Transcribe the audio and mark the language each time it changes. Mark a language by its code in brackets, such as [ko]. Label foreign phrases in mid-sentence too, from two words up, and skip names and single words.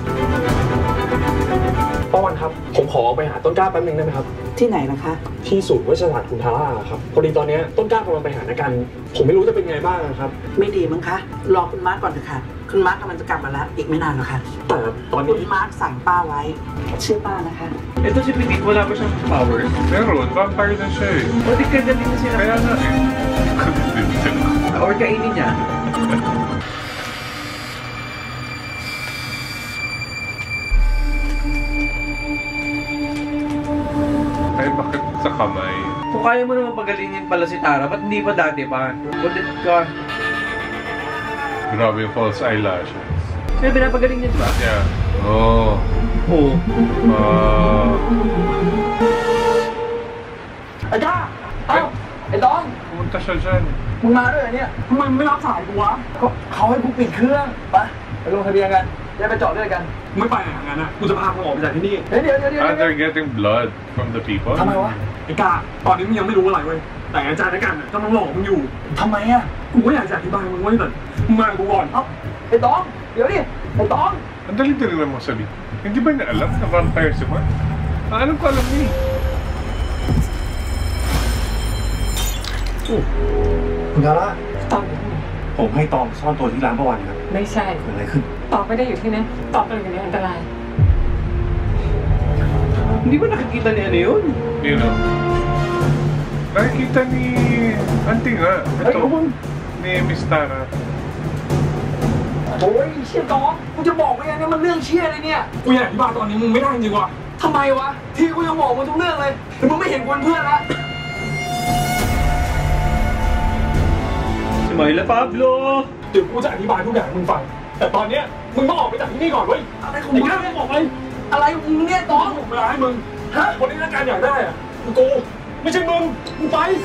[th] ป้าวันครับ ผมขอไปหาต้นกล้าแป๊บนึงได้ไหมครับ ที่ไหนล่ะคะ ที่ศูนย์วิชาศาสตร์คุณทาร่าครับ พอดีตอนนี้ต้นกล้ากำลังไปหานักการ ผมไม่รู้จะเป็นไงบ้างครับ ไม่ดีมั้งคะ รอคุณมาร์กก่อนเถอะค่ะ คุณมาร์กกำลังจะกลับมาแล้ว อีกไม่นานหรอกค่ะ แต่ตอน คุ นี้ ณมาร์กสั่งป้าไว้ ชื่อป้านะคะ [tl] Ito si Petit, wala pa siyang powers. Meron, vampire na siya eh. O di kaya din sila. Kaya nga eh. Or kainin niya. Ay, bakit sa kamay? Kung kaya mo naman pagalingin pala si Tara, ba't hindi pa dati pa? Kulit ka. Grabe yung [en] false eyelashes. [tl] Kaya pinapagaling niya ba? [en] Yeah. Oh. [tl] Oo. [th] ไอ้จ้าเอ้าไอ้ดอง [tl] Pumunta siya dyan. [th] มึงมาด้วยเหรอเนี่ยทำไมมึงไม่รับสายกูวะ ก็เขาให้กูปิดเครื่อง ไปลงทะเบียนกันจะไปจอดด้วยกัน ไม่ไปอย่างนั้นนะกูจะพามึงออกไปจากที่นี่ เดี๋ยว [en] Ah, they're getting blood from the people? [th] ทำไมวะ ไอ้กล้า ตอนนี้มึงยังไม่รู้อะไรเว้ย แต่อาจารย์นักการกำลังหลอกมึงอยู่ ทำไมอ่ะ กูไม่อยากจะอธิบายมึงไว้แต่มึงมากับกูก่อน เอ้าไอ้ดอง เดี๋ยวดิ [tl] Ay, Tong! Ang dali-dali lang mo sabihin. Hindi ba niya alam na vampire si Mark? Alam ko alam niya. [th] คุณคาร่า ตอง ผมให้ตองซ่อนตัวที่ร้านประวันครับ ไม่ใช่ เกิดอะไรขึ้น ตองไม่ได้อยู่ที่นั้นตองเป็นอยู่ในอันตราย [tl] Hindi ba nakikita ni ano yun? [en] You know? [tl] Nakikita ni Auntie nga. Ito. Ni Miss Tara. [th] โอ้ยเชี่ยตองกูจะบอกว่าเนี่ยมันเรื่องเชี่ยเลยเนี่ยกูอยากอธิบายตอนนี้มึงไม่ได้จริงว่ะทำไมวะที่กูยังบอกมึงทุกเรื่องเลยแต่มึงไม่เห็นคนเพื่อนละ [en] Smile Pablo! [th] เดี๋ยวกูจะอธิบายทุกอย่างให้มึงฟังแต่ตอนเนี้ยมึงต้องออกไปจากที่นี่ก่อนเว้ยอะไรของมึงไม่บอกเลยอะไรของมึงเนี่ยตองผมเวลาให้มึงฮะคนที่ต้องการอยากได้อะกูไม่ใช่มึงมึงไป